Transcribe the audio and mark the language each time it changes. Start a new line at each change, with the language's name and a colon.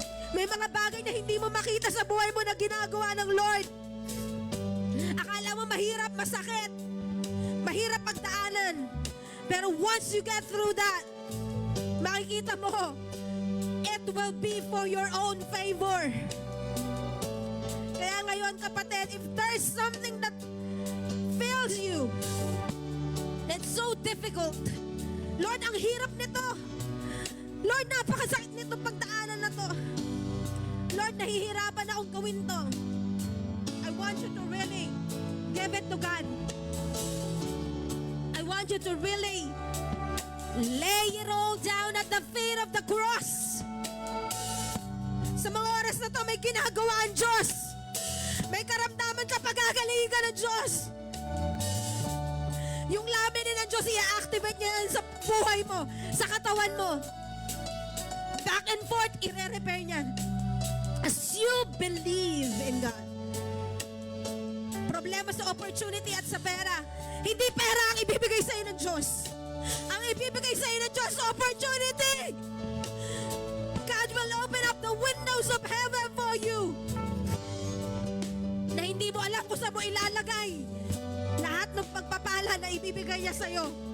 Filipino: May mga bagay na hindi mo makita sa buhay mo na ginagawa ng Lord. Akala mo mahirap, masakit, mahirap pagdaanan.
English: Pero once you get through that,
Filipino: makikita mo,
English: it will be for your own favor.
Filipino: Kaya ngayon, kapatid,
English: if there's something that fills you, that's so difficult, Lord,
Filipino: ang hirap nito. Lord, napakasakit nito pagdaanan na to. Lord, nahihirapan akong gawin to.
English: I want you to really give it to God. I want you to really lay it all down at the feet of the cross.
Filipino: Sa mga oras na to, may ginagawa ang Diyos. May karamdaman sa pagkagalingan ng Diyos. Yung lamin ng Diyos, i-activate niya sa buhay mo, sa katawan mo.
English: Back and forth,
Filipino: i-repair niya.
English: As you believe in God.
Filipino: Problema sa opportunity at sa pera. Hindi pera ang ibibigay sa'yo ng Diyos. Ang ibibigay sa'yo ng Diyos, opportunity.
English: God will open up the windows of heaven for you.
Filipino: Na hindi mo alam kung saan mo ilalagay lahat ng pagpapala na ibibigay niya sa'yo.